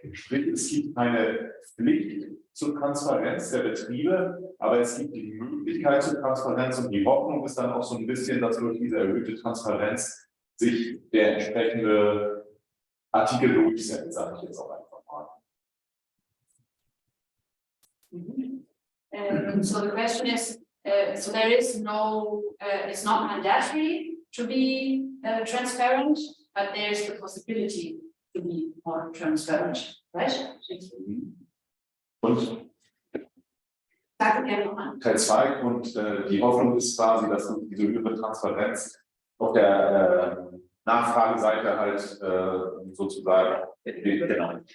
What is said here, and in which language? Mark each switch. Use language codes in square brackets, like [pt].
[de] Sprich, es gibt eine Pflicht zur Transparenz der Betriebe, aber es gibt die Möglichkeit zur Transparenz und die Hoffnung ist dann auch so ein bisschen, dass durch diese erhöhte Transparenz sich der entsprechende Artikel durchsetzt, sage ich jetzt auch einfach mal. [en] So the question is, so there is no, it's not mandatory to be transparent, but there's the possibility to be more transparent, right? [de] Und Sag gerne nochmal. Teil 2 und die Hoffnung ist quasi, dass durch diese höhere Transparenz auf der Nachfrageseite halt sozusagen genau.